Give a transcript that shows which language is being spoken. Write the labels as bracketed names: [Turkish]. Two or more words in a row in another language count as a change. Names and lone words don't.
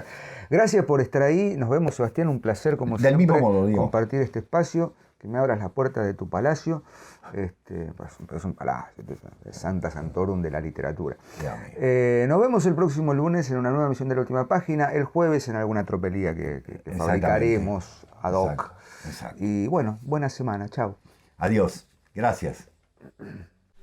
[Spanish] Gracias por estar ahí. Nos vemos, Sebastián. Un placer, como siempre, mismo modo, digo, compartir este espacio. Que me abras la puerta de tu palacio. Es un palacio, es [Latin] Santa Santorum [Spanish] de la literatura. Nos vemos el próximo lunes en una nueva emisión de La Última Página. El jueves en alguna tropelía que fabricaremos [Latin] ad hoc. [Spanish] Exacto. Y bueno, buena semana. Chao. Adiós. Gracias.